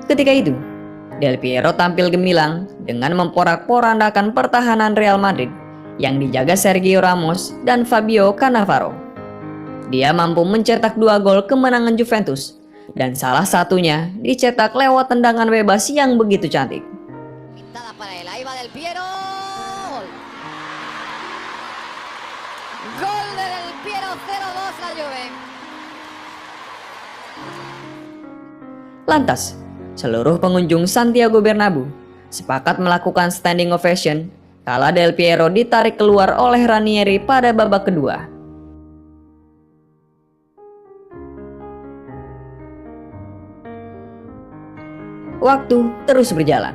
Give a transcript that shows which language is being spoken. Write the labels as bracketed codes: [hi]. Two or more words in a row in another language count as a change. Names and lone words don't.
[id] Ketika itu, Del Piero tampil gemilang dengan memporak-porandakan pertahanan Real Madrid yang dijaga Sergio Ramos dan Fabio Cannavaro. Dia mampu mencetak 2 gol kemenangan Juventus, dan salah satunya dicetak lewat tendangan bebas yang begitu cantik. [es] Pintada para él, ahí va Del Piero. Gol de Del Piero, 0-2 la Juve. [id] Lantas, seluruh pengunjung Santiago Bernabeu sepakat melakukan [en] standing ovation [id] kala Del Piero ditarik keluar oleh Ranieri pada babak kedua. Waktu terus berjalan.